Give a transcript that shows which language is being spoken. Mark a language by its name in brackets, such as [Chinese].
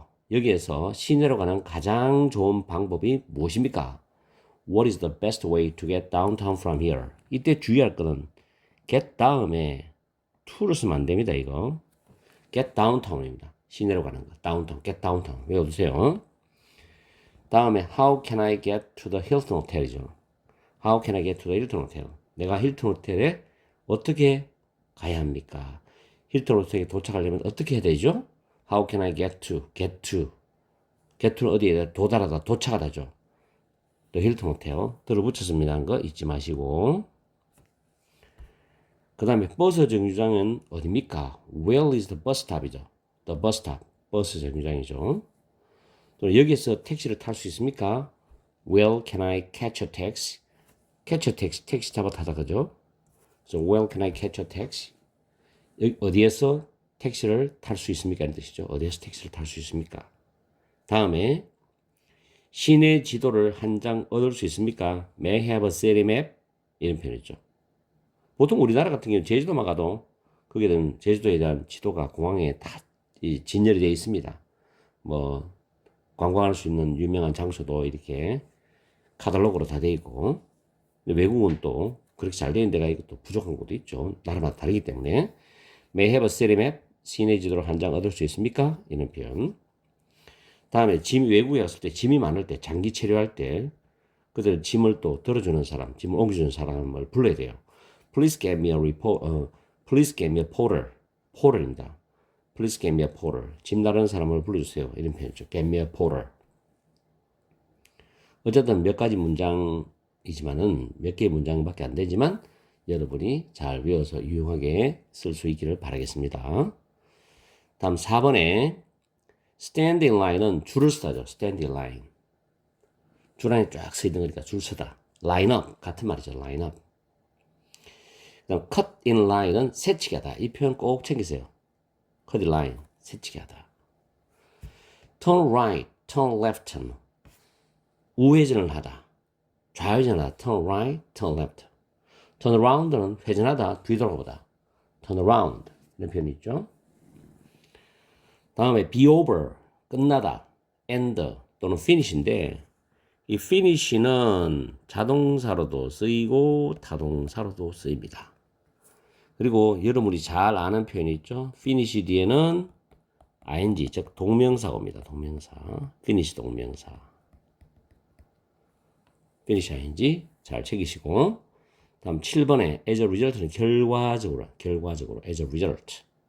[Korean] 여기에서 시내로 가는 가장 좋은 방법이 무엇입니까? [English] What is the best way to get downtown from here? [Korean] 이때 주의할 거는 get 다음에 to를 쓰면 안 됩니다. 이거 get downtown입니다. 시내로 가는 거. [English] downtown, get downtown [Korean] 외워두세요. 다음에 [English] how can I get to the Hilton Hotel이죠. How can I get to the Hilton Hotel? [Korean] 내가 힐튼 호텔에 어떻게 가야 합니까? 힐튼 호텔에 도착하려면 어떻게 해야 되죠? [English] How can I get to? [Korean] get to는 어디에 도달하다, 도착하다죠. 또 힐튼 호텔 들어붙였습니다. 한 거 잊지 마시고. 그 다음에 버스 정류장은 어디입니까? [English] Where is the bus stop이죠. The bus stop, [Korean] 버스 정류장이죠. 또 여기에서 택시를 탈 수 있습니까? [English] Where can I catch a taxi? [Korean] catch a taxi, 택시 잡아 타다 그죠? [English] So where can I catch a taxi? [Korean] 어디에서 택시를 탈 수 있습니까? 이런 뜻이죠. 어디에서 택시를 탈 수 있습니까? 다음에 시내 지도를 한 장 얻을 수 있습니까? [English] May I have a city map? [Korean] 이런 표현이죠. 보통 우리나라 같은 경우는 제주도만 가도 거기에 대한 제주도에 대한 지도가 공항에 다 진열이 되어 있습니다. 뭐 관광할 수 있는 유명한 장소도 이렇게 카탈로그로 다 되어 있고 외국은 또 그렇게 잘 되어 있는 데가 있고 또 부족한 곳도 있죠. 나라마다 다르기 때문에 [English] May I have a city map? [Korean] 시내 지도를 한 장 얻을 수 있습니까? 이런 표현. 다음에 외국에 갔을 때 짐이 많을 때 장기 체류할 때 그들 짐을 또 들어주는 사람, 짐을 옮겨주는 사람을 불러야 돼요. [English] Please get me a please get me a porter. porter입니다. Please get me a porter. [Korean] 짐 다루는 사람을 불러주세요. 이런 표현이죠. [English] Get me a porter. [Korean] 어쨌든 몇 가지 문장이지만은 몇 개의 문장밖에 안 되지만 여러분이 잘 외워서 유용하게 쓸 수 있기를 바라겠습니다. 다음 4번에 stand in line은 줄을 서다죠. [English] stand in line. [Korean] 줄 안에 쫙 서 있는 거니까 줄 서다. line up 같은 말이죠. line up. 그다음 cut in line은 새치기 하다. 이 표현 꼭 챙기세요. [English] cut in line, [Korean] 새치기 하다. [English] turn right, turn left는 [Korean] 우회전을 하다. 좌회전을 하다. [English] turn right, turn left. [Korean] turn around는 회전하다, 뒤돌아보다. turn around 이런 표현이 있죠. 다음에 be over, 끝나다. end 또는 finish인데 이 finish는 자동사로도 쓰이고 타동사로도 쓰입니다. 그리고 여러분이 잘 아는 표현이 있죠. finish 뒤에는 ing, 즉 동명사가 옵니다. 동명사. finish 동명사. finish ing 잘 챙기시고 다음 7번에 as a result는 결과적으로 as a result.